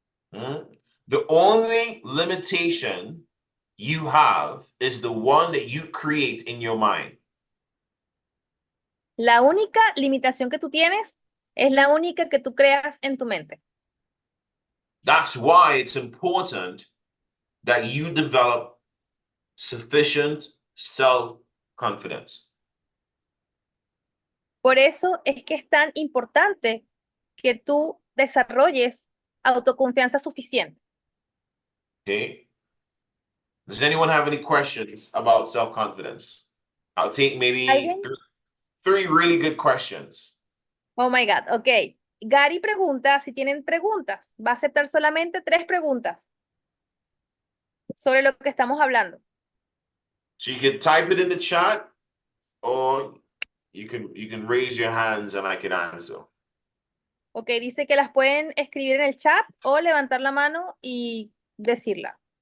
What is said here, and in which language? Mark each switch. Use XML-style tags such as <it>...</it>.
<en>The only limitation you have is the one that you create in your mind.</en> <es>La única limitación que tú tienes es la única que tú creas en tu mente.</es> <en>That's why it's important that you develop sufficient self-confidence.</en> <es>Por eso es que es tan importante que tú desarrolles autoconfianza suficiente.</es> <en>Okay. Does anyone have any questions about self-confidence? I'll take maybe</en> <es>¿Alguien?</es> <en>three really good questions. Oh my God, ok.</en> <es>Gary pregunta si tienen preguntas. Va a aceptar solamente 3 preguntas sobre lo que estamos hablando.</es> <en>So you can type it in the chat, or you can raise your hands and I can answer.</en> <es>Ok, dice que las pueden escribir en el chat o levantar la mano y decirla.</es>